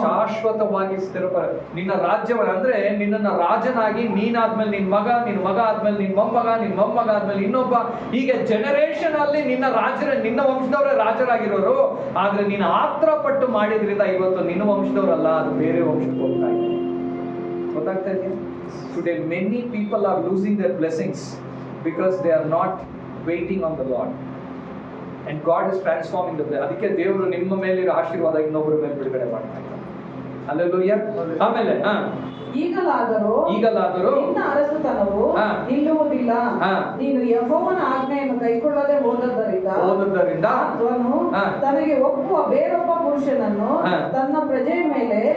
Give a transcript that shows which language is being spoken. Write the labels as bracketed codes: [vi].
[kn] ಶಾಶ್ವತವಾಗಿ ನಿನ್ನ ರಾಜ್ಯವನ್ನು ಅಂದ್ರೆ ನಿನ್ನನ್ನ ರಾಜನಾಗಿ, ನೀನಾದ್ಮೇಲೆ ನಿನ್ ಮಗ ಆದ್ಮೇಲೆ ನಿನ್ ಮೊಮ್ಮಗ ಆದ್ಮೇಲೆ ಇನ್ನೊಬ್ಬ, ಹೀಗೆ ಜನರೇಷನ್ ಅಲ್ಲಿ ನಿನ್ನ ವಂಶದವರೇ ರಾಜರಾಗಿರೋರು. ಆದ್ರೆ ನೀನು ಆತ್ರ ಪಟ್ಟು ಮಾಡಿದ್ರಿಂದ ಇವತ್ತು ನಿನ್ನ ವಂಶದವರಲ್ಲ, ಅದು ಬೇರೆ ವಂಶಕ್ಕೆ ಹೋಗ್ತಾ ಇದೆ. ಗೊತ್ತಾಗ್ತಾ ಇದೆಯಾ? [en] Today many people are losing their blessings because they are not waiting on the Lord, and God is transforming them. [kn] ಅದಕ್ಕೆ ದೇವರು ನಿಮ್ಮ ಮೇಲಿರೋ ಆಶೀರ್ವಾದ ಇನ್ನೊಬ್ಬರ ಮೇಲೆ ಬಿಡುಗಡೆ ಮಾಡ್ತಾ ಇದ್ದಾರೆ. ಹಲ್ಲೆಲೂಯಾ. ಆಮೇಲೆ ಈಗಲಾದರೂ ನಿನ್ನ ಅರಸುತನವು ನಿಲ್ಲುವುದಿಲ್ಲ. ನೀನು ಯೆಹೋವನ ಆಜ್ಞೆಯನ್ನು ಕೈಗೊಳ್ಳದೆ ಹೋದದ್ದರಿಂದ ಅವನು ತನಗೆ ಒಪ್ಪುವ ಬೇರೊಬ್ಬ ಪುರುಷನನ್ನು ತನ್ನ ಪ್ರಜೆಯ ಮೇಲೆ.